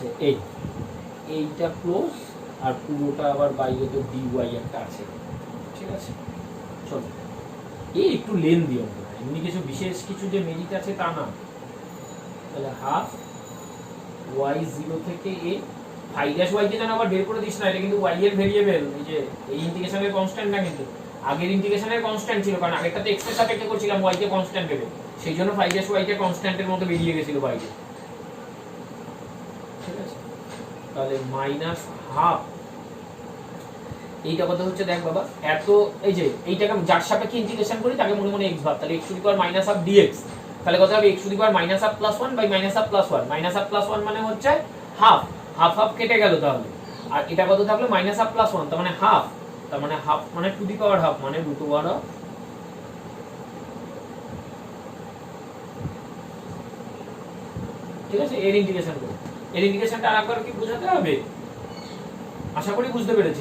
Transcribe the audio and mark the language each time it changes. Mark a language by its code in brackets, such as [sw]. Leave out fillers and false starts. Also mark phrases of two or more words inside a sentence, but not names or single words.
[bn] এইটা ক্লোজ আর পুরোটা আবার বাইরে তো dy একটা আছে, ঠিক আছে? চলো একটু লেন দিও, এমনি কিছু বিশেষ কিছু যে মেরিট আছে তা না। তাহলে হাফ y0 থেকে a y কে যেন আবার বের করে দিস না, এটা কিন্তু y এর ভেরিয়েবল, এই যে এই ইন্টিগ্রেশনের কনস্ট্যান্ট না, কিন্তু আগের ইন্টিগ্রেশনের কনস্ট্যান্ট ছিল, কারণ আগেরটাতে x এর সাপেক্ষে করছিলাম y কে কনস্ট্যান্ট ভেবে, সেই জন্য y কে কনস্ট্যান্টের মধ্যে বেরিয়ে গেছিল বাইরে, ঠিক আছে? তাহলে মাইনাস হাফ এইটা কত হচ্ছে দেখ বাবা, এত এই যে এইটাকে যার সাপেক্ষে ইন্টিগ্রেশন করি তাকে মনে মনে x ভাব, তাহলে [en] x⁴ -half dx, [bn] তাহলে কত হবে [en] x⁴ -half + 1 -half + 1, -half + 1 [bn] মানে হচ্ছে হাফ, হাফ হাফ কেটে গেল তাহলে, আর এটা কত থাকলো [en] -half + 1, [bn] তার মানে হাফ, তার মানে হাফ মানে [en] to the power half [bn] মানে √, ঠিক আছে? এর ইন্টিগ্রেশন করো, এর ইন্টিগ্রেশনটা আরেকবার কি বোঝাতে হবে, আশা করি বুঝতে পেরেছিস।